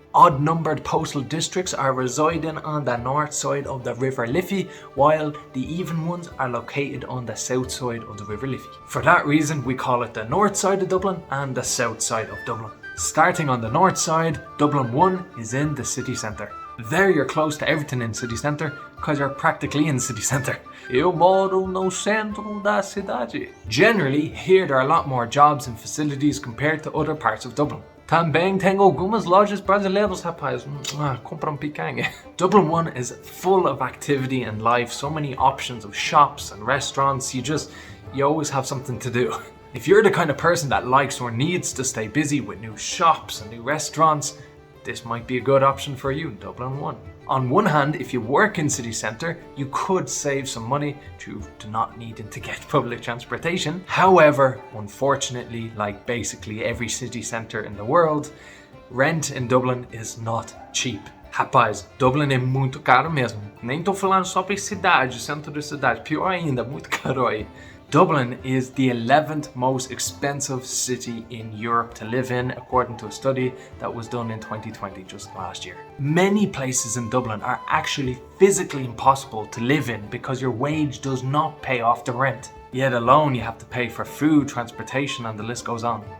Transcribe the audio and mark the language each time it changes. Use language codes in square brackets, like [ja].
[en] Odd-numbered postal districts are residing on the north side of the River Liffey, while the even ones are located on the south side of the River Liffey. For that reason, we call it the north side of Dublin and the south side of Dublin. Starting on the north side, Dublin 1 is in the city centre. There you're close to everything in city centre, because you're practically in city centre. [pt] Eu moro no centro da cidade. [en] Generally, here there are a lot more jobs and facilities compared to other parts of Dublin. [pt] Também tem algumas lojas brasileiras, rapaz. Compram picanha. [en] Dublin 1 is full of activity and life, so many options of shops and restaurants, you always have something to do. If you're the kind of person that likes or needs to stay busy with new shops and new restaurants, this might be a good option for you, Dublin 1. On one hand, if you work in city centre, you could save some money due to not needing to get public transportation. However, unfortunately, like basically every city centre in the world, rent in Dublin is not cheap. [pt] Rapaz, Dublin é muito caro mesmo. Nem tô falando sobre cidade, centro da cidade. Pior ainda, muito caro aí. [en] Dublin is the 11th most expensive city in Europe to live in, according to a study that was done in 2020, just last year. Many places in Dublin are actually physically impossible to live in because your wage does not pay off the rent. Yet alone you have to pay for food, transportation, and the list goes on.